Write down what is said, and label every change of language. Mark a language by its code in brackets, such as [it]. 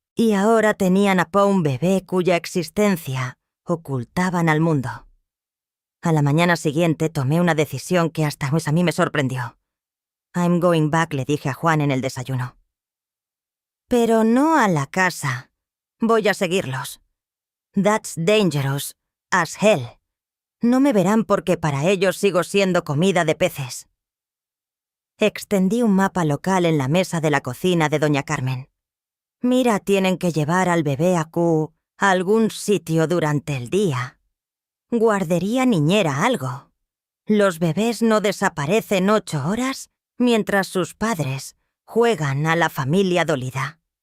[es] Y ahora tenían a Pau, un bebé cuya existencia ocultaban al mundo. A la mañana siguiente tomé una decisión que hasta a mí me sorprendió. [en] «I'm going back», [es] le dije a Juan en el desayuno. «Pero no a la casa. Voy a seguirlos. [en] That's dangerous as hell. [es] No me verán porque para ellos sigo siendo comida de peces». Extendí un mapa local en la mesa de la cocina de doña Carmen. «Mira, tienen que llevar al bebé a algún sitio durante el día. Guardería, niñera, algo. Los bebés no desaparecen 8 horas mientras sus padres juegan a la familia dolida».